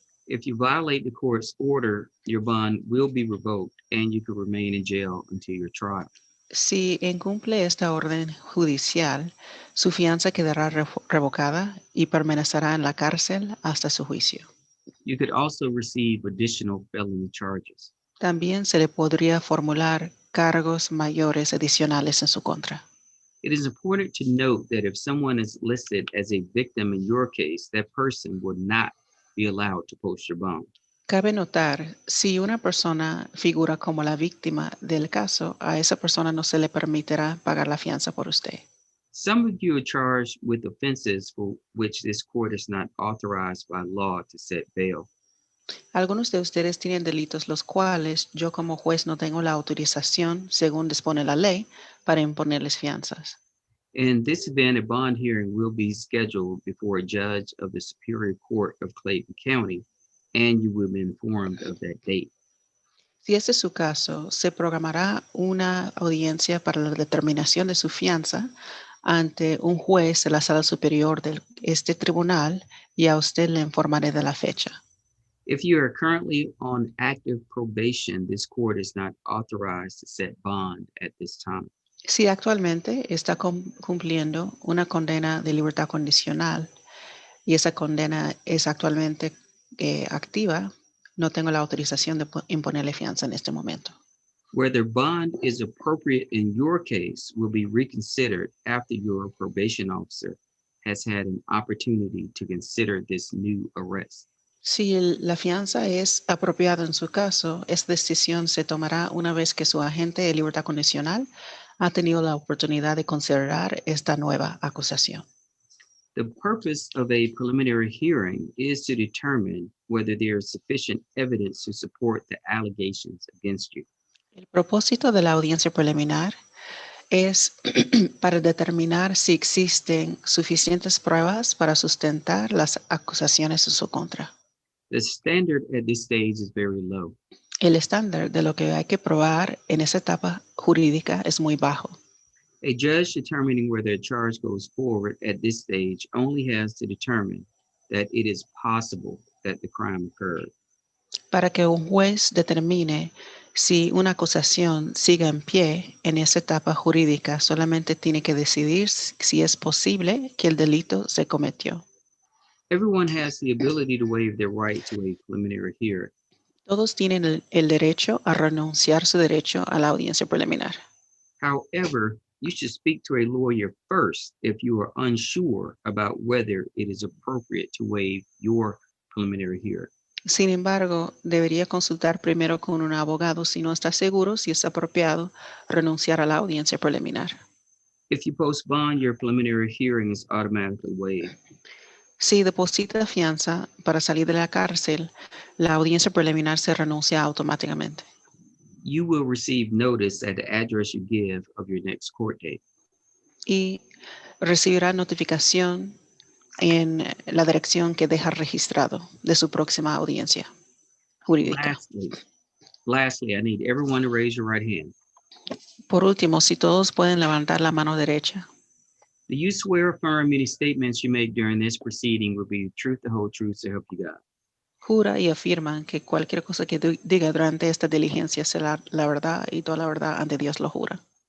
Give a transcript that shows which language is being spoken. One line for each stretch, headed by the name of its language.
English: If you violate the court's order, your bond will be revoked and you could remain in jail until your trial.
Spanish: Si incumple esta orden judicial, su fianza quedará revocada y permanecerá en la cárcel hasta su juicio.
English: You could also receive additional felony charges.
Spanish: También se le podría formular cargos mayores adicionales en su contra.
English: It is important to note that if someone is listed as a victim in your case, that person would not be allowed to post your bond.
Spanish: Cabe notar, si una persona figura como la víctima del caso, a esa persona no se le permitirá pagar la fianza por usted.
English: Some of you are charged with offenses for which this court is not authorized by law to set bail.
Spanish: Algunos de ustedes tienen delitos los cuales yo como juez no tengo la autorización, según dispone la ley, para imponerles fianzas.
English: In this event, a bond hearing will be scheduled before a judge of the Superior Court of Clayton County, and you will be informed of that date.
Spanish: Si este es su caso, se programará una audiencia para la determinación de su fianza ante un juez de la sala superior de este tribunal y a usted le informaré de la fecha.
English: If you are currently on active probation, this court is not authorized to set bond at this time.
Spanish: Si actualmente está cumpliendo una condena de libertad condicional y esa condena es actualmente activa, no tengo la autorización de imponerle fianza en este momento.
English: Whether bond is appropriate in your case will be reconsidered after your probation officer has had an opportunity to consider this new arrest.
Spanish: Si la fianza es apropiada en su caso, esta decisión se tomará una vez que su agente de libertad condicional ha tenido la oportunidad de considerar esta nueva acusación.
English: The purpose of a preliminary hearing is to determine whether there is sufficient evidence to support the allegations against you.
Spanish: El propósito de la audiencia preliminar es para determinar si existen suficientes pruebas para sustentar las acusaciones en su contra.
English: The standard at this stage is very low.
Spanish: El estándar de lo que hay que probar en esa etapa jurídica es muy bajo.
English: A judge determining whether a charge goes forward at this stage only has to determine that it is possible that the crime occurred.
Spanish: Para que un juez determine si una acusación siga en pie en esa etapa jurídica, solamente tiene que decidir si es posible que el delito se cometió.
English: Everyone has the ability to waive their right to a preliminary hearing.
Spanish: Todos tienen el derecho a renunciar su derecho a la audiencia preliminar.
English: However, you should speak to a lawyer first if you are unsure about whether it is appropriate to waive your preliminary hearing.
Spanish: Sin embargo, debería consultar primero con un abogado si no está seguro si es apropiado renunciar a la audiencia preliminar.
English: If you post bond, your preliminary hearing is automatically waived.
Spanish: Si deposita fianza para salir de la cárcel, la audiencia preliminar se renuncia automáticamente.
English: You will receive notice at the address you give of your next court date.
Spanish: Y recibirá notificación en la dirección que deja registrado de su próxima audiencia jurídica.
English: Lastly, I need everyone to raise your right hand.
Spanish: Por último, si todos pueden levantar la mano derecha.
English: Do you swear or affirm any statements you make during this proceeding will be the truth, the whole truth, so help you God?
Spanish: Jura y afirman que cualquier cosa que diga durante esta diligencia será la verdad y toda la verdad ante Dios lo jura.